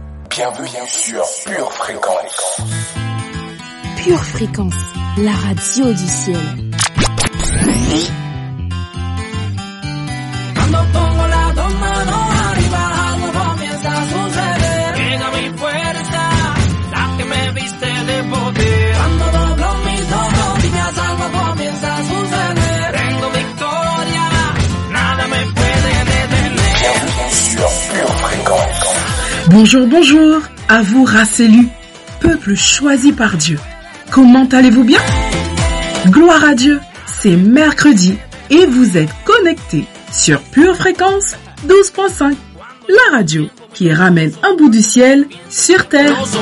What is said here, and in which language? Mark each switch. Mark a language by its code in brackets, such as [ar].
[fr] Bienvenue sur Pure Fréquence. Pure Fréquence, la radio du ciel. [es] Cuando pongo las dos manos arriba, algo comienza a suceder. Llega mi fuerza, la que me viste de poder. Cuando doblo mis dos rodillas, algo comienza a suceder. Tengo victoria, nada me puede detener. [fr] Bienvenue sur Pure Fréquence. Bonjour, bonjour, à vous race élue, peuple choisi par Dieu. Comment allez-vous bien? Gloire à Dieu, c'est mercredi et vous êtes connectés sur Pure Fréquence 12.5, la radio qui ramène un bout du ciel sur terre.